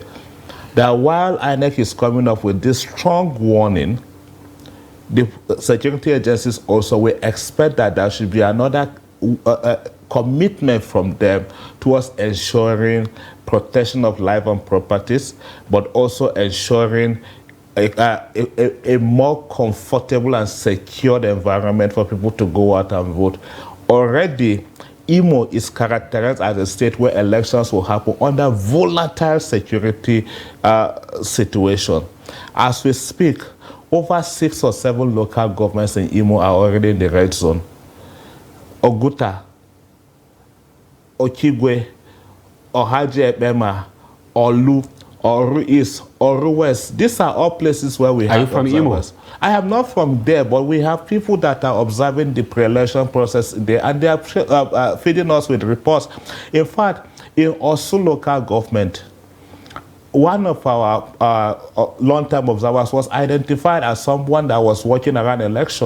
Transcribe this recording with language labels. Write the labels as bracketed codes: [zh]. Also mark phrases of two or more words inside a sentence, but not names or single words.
[en] That while INEC is coming up with this strong warning, the security agencies also will expect that there should be another commitment from them towards ensuring protection of life and properties, but also ensuring a more comfortable and secured environment for people to go out and vote. Already, Imo is characterized as a state where elections will happen under volatile security situation. As we speak, over 6 or 7 local governments in Imo are already in the red zone. Oguta, Okigwe, Ohaji Ebema, Olu, Oru East, Oru West. These are all places where we have observers. Imo? I am not from there, but we have people that are observing the pre-election process there, and they are feeding us with reports. In fact, in Osu local government, one of our long-term observers was identified as someone that was working around election.